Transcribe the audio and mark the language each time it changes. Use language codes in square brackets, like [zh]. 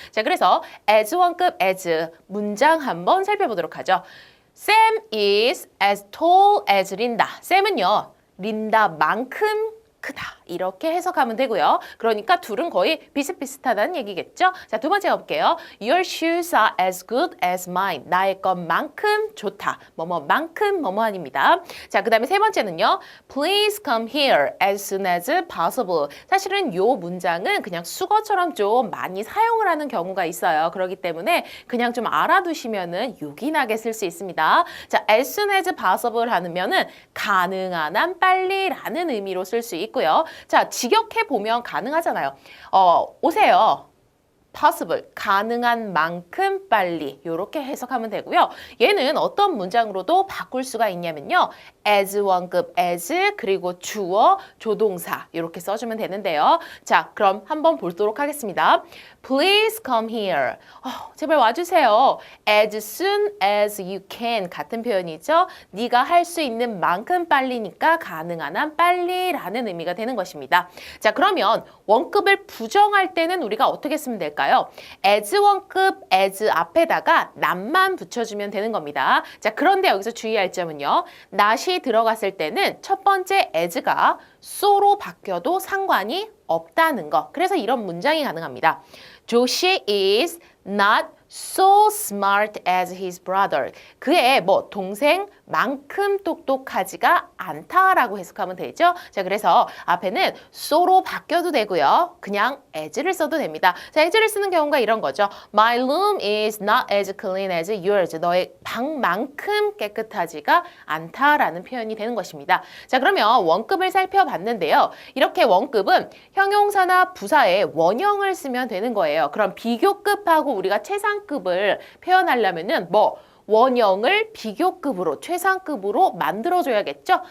[ko] 자, 그래서 as 원급 as 문장 한번 살펴보도록 하죠. [en] Sam is as tall as Linda. [ko] 샘은요, 린다만큼 크다. 이렇게 해석하면 되고요. 그러니까 둘은 거의 비슷비슷하다는 얘기겠죠? 자, 두 번째 가볼게요. [en] Your shoes are as good as mine. [ko] 나의 것만큼 좋다. 뭐뭐만큼 뭐뭐한입니다. 자, 그 다음에 세 번째는요. [en] Please come here as soon as possible. [ko] 사실은 요 문장은 그냥 수거처럼 좀 많이 사용을 하는 경우가 있어요. 그렇기 때문에 그냥 좀 알아두시면은 요긴하게 쓸 수 있습니다. 자, [en] as soon as possible [ko] 하면은 가능한 한 빨리라는 의미로 쓸 수 있고요. 자, 직역해 보면 가능하잖아요. 오세요. possible, 가능한 만큼 빨리 이렇게 해석하면 되고요. 얘는 어떤 문장으로도 바꿀 수가 있냐면요. as 원급 as 그리고 주어, 조동사 이렇게 써주면 되는데요. 자, 그럼 한번 보도록 하겠습니다. [en] Please come here. [ko] 제발 와주세요. [en] As soon as you can [ko] 같은 표현이죠. 네가 할 수 있는 만큼 빨리니까 가능한 한 빨리라는 의미가 되는 것입니다. 자, 그러면 원급을 부정할 때는 우리가 어떻게 쓰면 될까요? as 원급 as 앞에다가 not만 붙여주면 되는 겁니다. 자, 그런데 여기서 주의할 점은요. not이 들어갔을 때는 첫 번째 as가 so로 바뀌어도 상관이 없다는 거. 그래서 이런 문장이 가능합니다. [en] Josh is not so smart as his brother. [ko] 그의 동생만큼 똑똑하지가 않다라고 해석하면 되죠. 자, 그래서 앞에는 so로 바뀌어도 되고요. 그냥 as를 써도 됩니다. 자, as를 쓰는 경우가 이런 거죠. [en] My room is not as clean as yours. [ko] 너의 방만큼 깨끗하지가 않다라는 표현이 되는 것입니다. 자, 그러면 원급을 살펴봤는데요. 이렇게 원급은 형용사나 부사의 원형을 쓰면 되는 거예요. 그럼 비교급하고 우리가 최상급을 표현하려면은 원형을 비교급으로 최상급으로 만들어줘야겠죠?